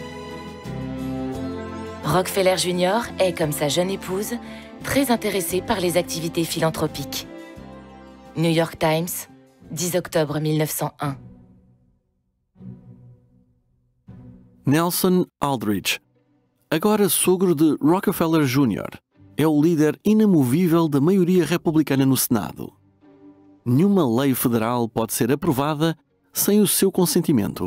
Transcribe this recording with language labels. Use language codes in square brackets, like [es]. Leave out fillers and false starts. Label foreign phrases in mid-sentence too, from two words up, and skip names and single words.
[fr] Rockefeller Jr. est, comme sa jeune épouse, très intéressé par les activités philanthropiques. New York Times, 10 octobre 1901. [pt] Nelson Aldrich, agora sogro de Rockefeller Jr., é o líder inamovível da maioria republicana no Senado. Nenhuma lei federal pode ser aprovada sem o seu consentimento.